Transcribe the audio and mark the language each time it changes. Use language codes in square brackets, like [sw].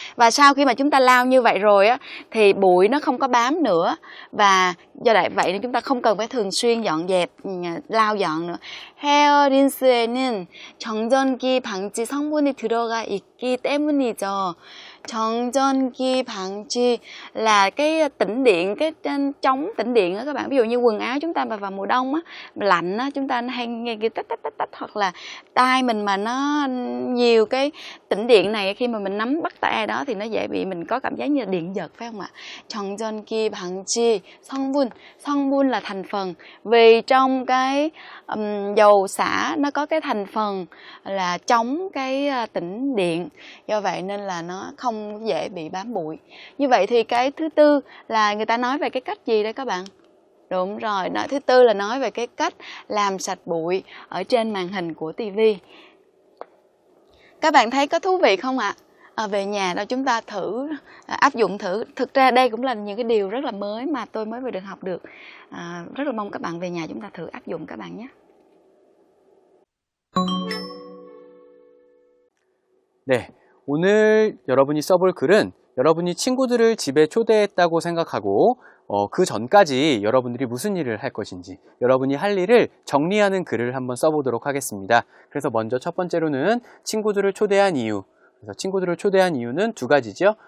[vi] Và sau khi mà chúng ta lau như vậy rồi á, thì bụi nó không có bám nữa, và do vậy nên chúng ta không cần phải thường xuyên dọn dẹp, lau dọn nữa. [ko] 헤어 린스에는 정전기 방지 성분이 들어가 있기 때문이죠. [vi] 정전기 방지 là cái tĩnh điện, cái chống tĩnh điện đó các bạn. Ví dụ như quần áo chúng ta mà vào mùa đông á, lạnh á, chúng ta hay nghe cái tách, hoặc là tai mình mà nó nhiều cái tĩnh điện này, khi mà mình nắm bắt tay ai đó thì nó dễ bị mình có cảm giác như là điện giật, phải không ạ? [ko] 정전기 방지 성분 [vi] là thành phần, vì trong cái dầu xả nó có cái thành phần là chống cái tĩnh điện, do vậy nên là nó không dễ bị bám bụi. Như vậy thì cái thứ tư là người ta nói về cái cách gì đấy các bạn? Đúng rồi, thứ tư là nói về cái cách làm sạch bụi ở trên màn hình của tivi. Các bạn thấy có thú vị không ạ? Về nhà đó chúng ta thử áp dụng thử. Thực ra đây cũng là những cái điều rất là mới mà tôi mới vừa được học được. Rất là mong các bạn về nhà chúng ta thử áp dụng các bạn nhé. [ko] 네, 오늘 여러분이 써볼 글은 여러분이 친구들을 집에 초대했다고 생각하고 그 전까지 여러분들이 무슨 일을 할 것인지, 여러분이 할 일을 정리하는 글을 한번 써보도록 하겠습니다. 그래서 먼저 첫 번째로는 친구들을 초대한 이유. 그래서 친구들을 초대한 이유는 두 가지죠.